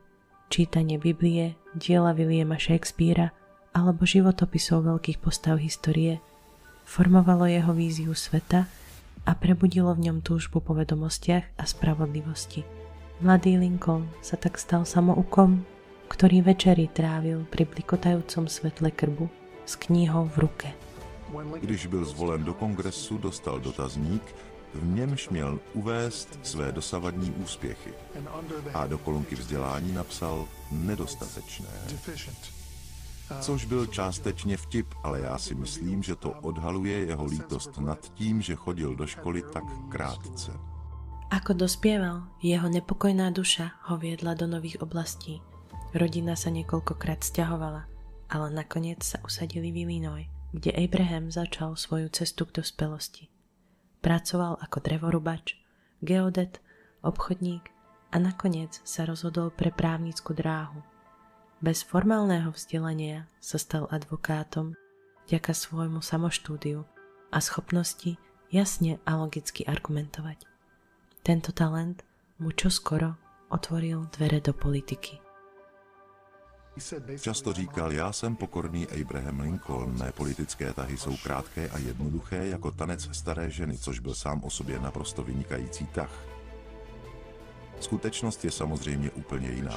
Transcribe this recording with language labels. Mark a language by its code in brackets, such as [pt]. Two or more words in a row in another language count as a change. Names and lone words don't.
[sk] Čítanie Biblie, diela Williama Shakespearea alebo životopisov veľkých postav histórie formovalo jeho víziu sveta a prebudilo v ňom túžbu po vedomostiach a spravodlivosti. Mladý Lincoln sa tak stal samoukom, ktorý večery trávil pri blikotajúcom svetle krbu s knihou v ruke. [cs] Když byl zvolen do kongresu, dostal dotazník, v němž měl uvést své dosavadní úspěchy a do kolonky vzdělání napsal nedostatečné. Což byl částečně vtip, ale já si myslím, že to odhaluje jeho lítost nad tím, že chodil do školy tak krátce. [sk] Ako dospieval, jeho nepokojná duša ho viedla do nových oblastí. Rodina sa niekoľkokrát sťahovala, ale nakoniec sa usadili v Illinois, kde Abraham začal svoju cestu k dospelosti. Pracoval ako drevorubač, geodet, obchodník a nakoniec sa rozhodol pre právnickú dráhu. Bez formálneho vzdelania sa stal advokátom vďaka svojmu samoštúdiu a schopnosti jasne a logicky argumentovať. Tento talent mu čoskoro otvoril dvere do politiky. [cs] Často říkal, já jsem pokorný Abraham Lincoln, mé politické tahy jsou krátké a jednoduché jako tanec staré ženy, což byl sám o sobě naprosto vynikající tah. Skutečnost je samozřejmě úplně jiná.